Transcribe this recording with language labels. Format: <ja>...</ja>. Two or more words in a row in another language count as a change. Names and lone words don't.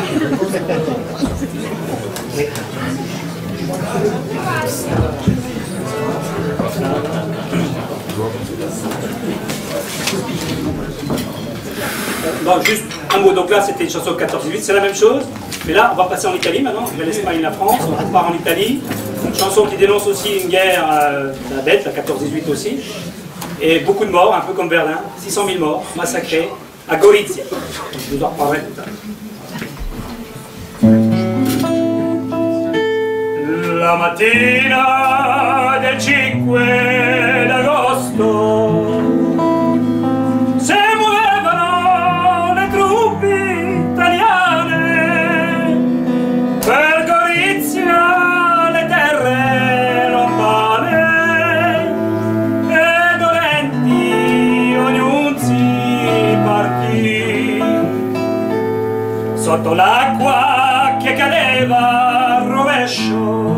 <fr>Bon, juste un mot, donc là c'était une chanson 14-18, c'est la même chose, mais là on va passer en Italie maintenant, l'Espagne et la France, on part en Italie, une chanson qui dénonce aussi une guerre, la bête, la 14-18 aussi, et beaucoup de morts, un peu comme Berlin, 600 000 morts, massacrés, à Gorizia. Je vous en reparlerai tout à l'heure.</fr> <it>La mattina del 5 d'agosto si muovevano le truppe italiane per Gorizia, le terre lontane, e dolenti ognuno si partì sotto l'acqua che cadeva a rovescio.</it>